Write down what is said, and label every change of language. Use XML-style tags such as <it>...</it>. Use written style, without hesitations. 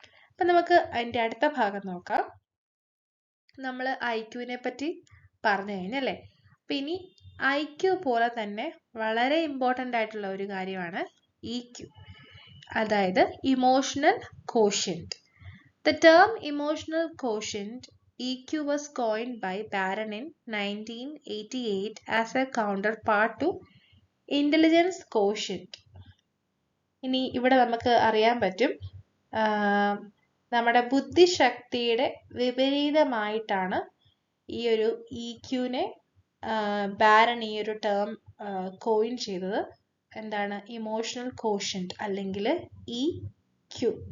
<ml>അപ്പൊ നമുക്ക് അതിന്റെ അടുത്ത ഭാഗം നോക്കാം. നമ്മൾ ഐക്യുവിനെ പറ്റി പറഞ്ഞു കഴിഞ്ഞല്ലേ. അപ്പൊ ഇനി ഐക്യു പോലെ തന്നെ വളരെ ഇമ്പോർട്ടൻ്റ് ആയിട്ടുള്ള ഒരു കാര്യമാണ് ഇക്യു, അതായത് emotional quotient.</ml> <en>The term emotional quotient EQ was coined by Barron in 1988 as a counterpart to intelligence quotient.</en> <ml>ഇനി ഇവിടെ നമുക്ക് അറിയാൻ പറ്റും നമ്മുടെ ബുദ്ധിശക്തിയുടെ വിപരീതമായിട്ടാണ് ഈ ഒരു ഇക്യുവിനെ ബാരൺ ഈ ഒരു ടേം കോയിൻ ചെയ്തത്. എന്താണ്? ഇമോഷണൽ കോഷ്യന്റ് അല്ലെങ്കിൽ ഇക്യു.</ml>